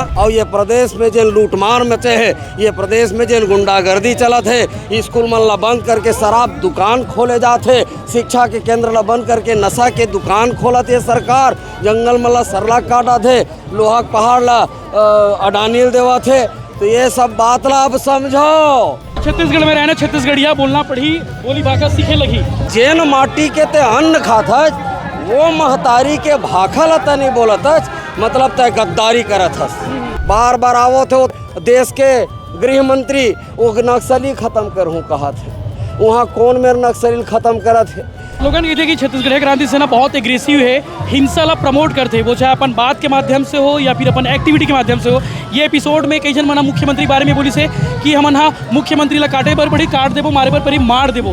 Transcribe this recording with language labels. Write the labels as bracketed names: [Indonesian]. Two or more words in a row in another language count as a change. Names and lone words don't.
[Chhattisgarhi] और ये प्रदेश में जेन लूटमार मचे है, ये प्रदेश में जेन गुंडागर्दी चलत है, स्कूल मन ला बंद करके शराब दुकान खोले जाते, शिक्षा के केंद्र ला बंद करके नशा के दुकान खोलत है सरकार, जंगल मन ला सरला काटा थे, लोहा के पहाड़ ला अडानील देवा थे। तो ये सब बात ला अब समझो। छत्तीसगढ़ में रहना छत्तीसगढ़िया बोलना पड़ी, बोली भाषा सीखे लगी। जेन माटी के ते अन्न खात वो महतारी के भाखल तनी बोलत मतलब तय गद्दारी करत हस। बार बार आवो थे देश के गृह मंत्री वो नक्सली खत्म करहूँ कहा थे, वहाँ कौन मेरे नक्सली खत्म करत है। लोगन कहते कि छत्तीसगढ़ क्रांति सेना बहुत एग्रेसिव है, हिंसा ला प्रमोट करते, वो चाहे अपन बात के माध्यम से हो या फिर अपन एक्टिविटी के माध्यम से हो। ये एपिसोड में कई जन मना मुख्यमंत्री बारे में बोली से कि हमन हाँ मुख्यमंत्री ला काटे पर पड़ी, काट देवो, मारे पर पड़ी, मार देवो।